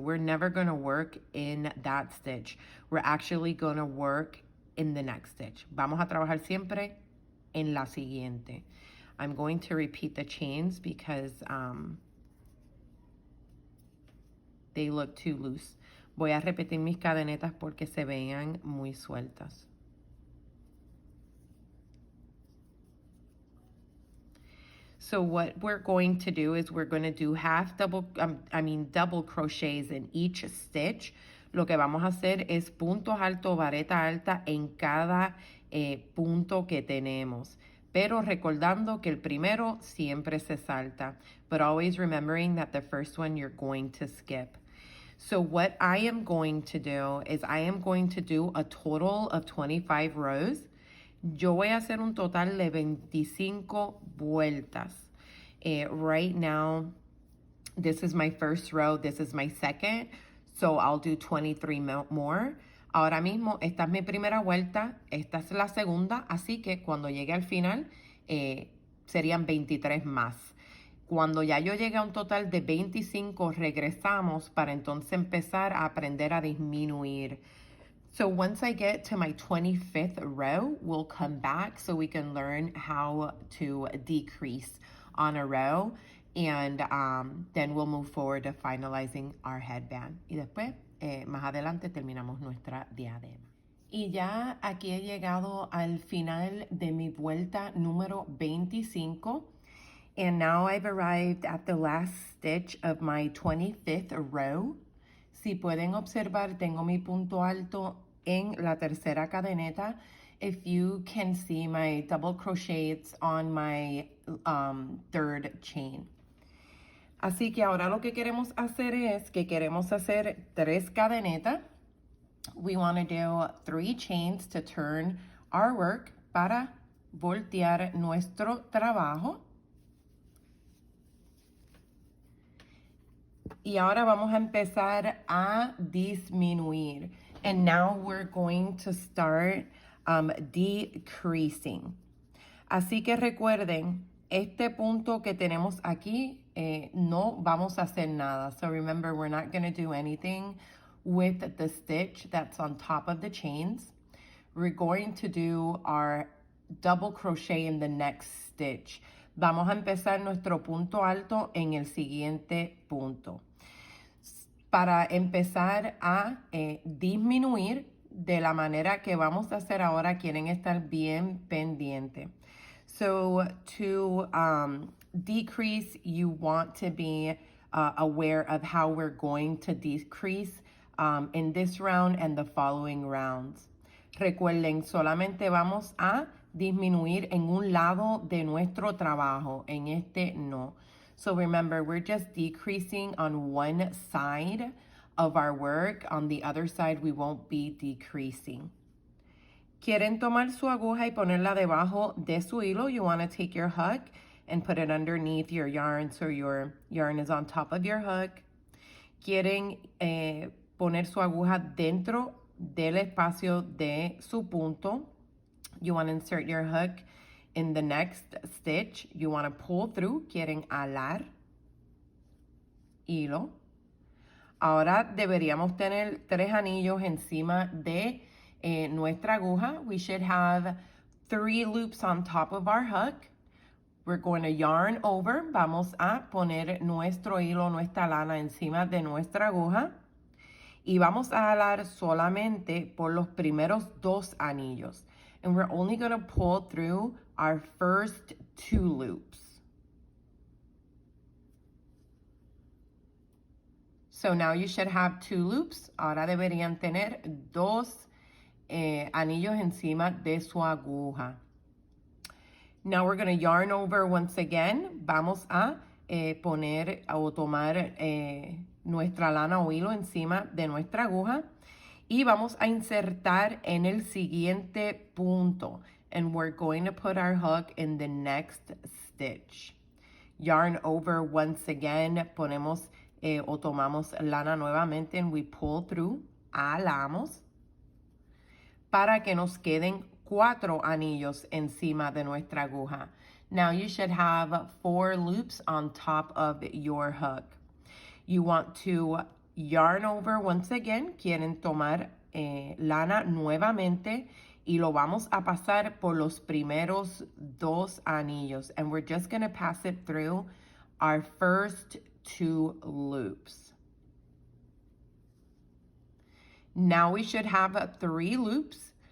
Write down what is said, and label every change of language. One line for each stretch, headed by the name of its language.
English: We're never going to work in that stitch. We're actually going to work in the next stitch.
Spanish: Vamos a trabajar siempre en la siguiente.
English: I'm going to repeat the chains because they look too loose.
Spanish: Voy a repetir mis cadenetas porque se vean muy sueltas.
English: So what we're going to do is we're going to do double crochets in each stitch.
Spanish: Lo que vamos a hacer es puntos altos, vareta alta en cada punto que tenemos. Pero recordando que el primero siempre se salta.
English: But always remembering that the first one you're going to skip. So what I am going to do is I am going to do a total of 25 rows.
Spanish: Yo voy a hacer un total de 25 vueltas.
English: Right now, this is my first row, this is my second, so I'll do 23 more.
Spanish: Ahora mismo, esta es mi primera vuelta, esta es la segunda, así que cuando llegue al final, serían 23 más. Cuando ya yo llegue a un total de 25, regresamos para entonces empezar a aprender a disminuir.
English: So once I get to my 25th row, we'll come back so we can learn how to decrease on a row, and then we'll move forward to finalizing our headband.
Spanish: Y después, más adelante, terminamos nuestra diadema. Y ya aquí he llegado al final de mi vuelta número 25.
English: And now I've arrived at the last stitch of my 25th row.
Spanish: Si pueden observar, tengo mi punto alto en la tercera cadeneta.
English: If you can see my double crochets on my third chain.
Spanish: Así que ahora lo que queremos hacer es que queremos hacer 3 cadenetas.
English: We want to do 3 chains to turn our work
Spanish: para voltear nuestro trabajo. Y ahora vamos a empezar a disminuir.
English: And now we're going to start decreasing.
Spanish: Así que recuerden, este punto que tenemos aquí, no vamos a hacer nada.
English: So remember, we're not going to do anything with the stitch that's on top of the chains. We're going to do our double crochet in the next stitch.
Spanish: Vamos a empezar nuestro punto alto en el siguiente punto. Para empezar a disminuir de la manera que vamos a hacer ahora, quieren estar bien pendiente.
English: So to decrease, you want to be aware of how we're going to decrease in this round and the following rounds.
Spanish: Recuerden, solamente vamos a disminuir en un lado de nuestro trabajo, en este no.
English: So remember, we're just decreasing on one side of our work. On the other side, we won't be decreasing.
Spanish: Quieren tomar su aguja y ponerla debajo de su hilo.
English: You want to take your hook and put it underneath your yarn so your yarn is on top of your hook.
Spanish: Quieren poner su aguja dentro del espacio de su punto.
English: You want to insert your hook in the next stitch. You want to pull through.
Spanish: Quieren alar hilo. Ahora deberíamos tener 3 anillos encima de nuestra aguja.
English: We should have 3 loops on top of our hook. we're going to yarn over.
Spanish: Vamos a poner nuestro hilo, nuestra lana encima de nuestra aguja. Y vamos a jalar solamente por los primeros 2 anillos.
English: And we're only going to pull through our first 2 loops. So now you should have 2 loops.
Spanish: Ahora deberían tener 2 anillos encima de su aguja.
English: Now we're going to yarn over once again.
Spanish: Vamos a poner o tomar nuestra lana o hilo encima de nuestra aguja y vamos a insertar en el siguiente punto.
English: And we're going to put our hook in the next stitch. Yarn over once again.
Spanish: Ponemos o tomamos lana nuevamente
English: and we pull through.
Spanish: Alamos para que nos queden 4 anillos encima de nuestra aguja.
English: Now you should have 4 loops on top of your hook. You want to yarn over once again.
Spanish: Quieren tomar lana nuevamente y lo vamos a pasar por los primeros 2 anillos.
English: And we're just going to pass it through our first 2 loops. Now we should have 3 loops.